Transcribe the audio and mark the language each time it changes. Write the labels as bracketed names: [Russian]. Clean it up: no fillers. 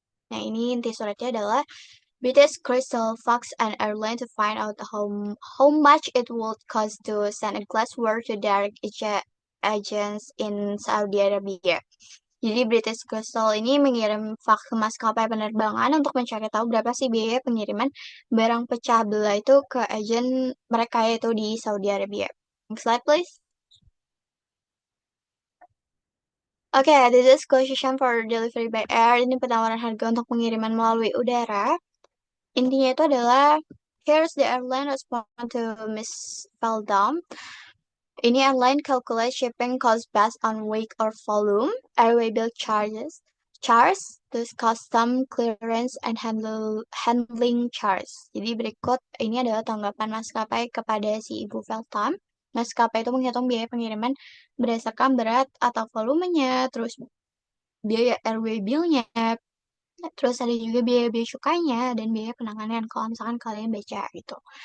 [Indonesian] Nah, ini inti suratnya adalah [English] British Crystal Fox an airline to find out how much it would cost to send a glassware to direct agents in Saudi Arabia. [Indonesian] Jadi British Crystal ini mengirim fax ke maskapai penerbangan untuk mencari tahu berapa sih biaya pengiriman barang pecah belah itu ke agen mereka yaitu di Saudi Arabia. [English] Next slide please. Oke, this is quotation for delivery by air. [Indonesian] Ini penawaran harga untuk pengiriman melalui udara. Intinya itu adalah, [English] here's the airline respond to Miss Feldam. Ini airline calculate shipping cost based on weight or volume, airway bill charge, terus custom clearance and handling charge. [Indonesian] Jadi berikut ini adalah tanggapan maskapai kepada si Ibu Feldam. Maskapai itu menghitung biaya pengiriman berdasarkan berat atau volumenya, terus biaya airway bill-nya, terus ada juga biaya cukainya dan biaya penanganan kalau misalkan kalian baca gitu.